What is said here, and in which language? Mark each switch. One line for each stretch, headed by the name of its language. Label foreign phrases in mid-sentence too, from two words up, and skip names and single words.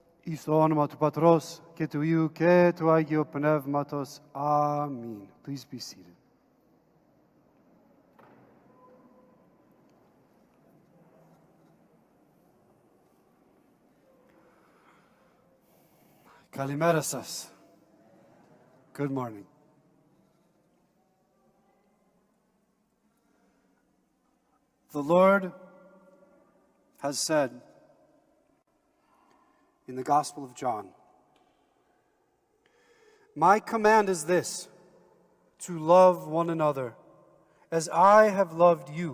Greek: εις το όνομα του Πατρός και του Υιού και του Αγίου Πνεύματος. Αμήν.
English: Please be seated.
Greek: Καλημέρα σας.
English: Good morning. The Lord has said in the Gospel of John, "My command is this, to love one another, as I have loved you.